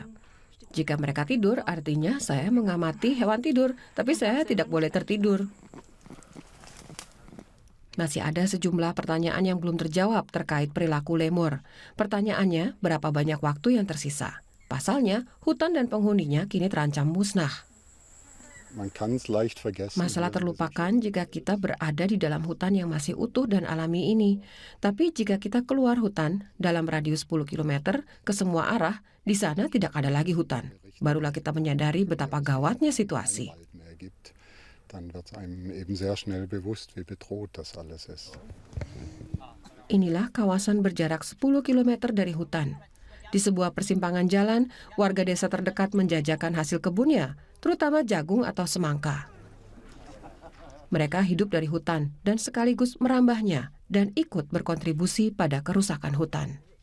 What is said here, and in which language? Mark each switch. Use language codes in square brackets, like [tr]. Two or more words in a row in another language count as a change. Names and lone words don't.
[id] Jika mereka tidur, artinya saya mengamati hewan tidur, tapi saya tidak boleh tertidur. Masih ada sejumlah pertanyaan yang belum terjawab terkait perilaku lemur. Pertanyaannya, berapa banyak waktu yang tersisa? Pasalnya, hutan dan penghuninya kini terancam musnah. [de] Man kann's leicht vergessen. [id] Masalah terlupakan jika kita berada di dalam hutan yang masih utuh dan alami ini. Tapi jika kita keluar hutan dalam radius 10 km ke semua arah, di sana tidak ada lagi hutan. Barulah kita menyadari betapa gawatnya situasi. [de] Dann wird einem eben sehr schnell bewusst, wie bedroht das alles ist. [id] Inilah kawasan berjarak 10 km dari hutan. Di sebuah persimpangan jalan, warga desa terdekat menjajakan hasil kebunnya, terutama jagung atau semangka. Mereka hidup dari hutan dan sekaligus merambahnya dan ikut berkontribusi pada kerusakan hutan.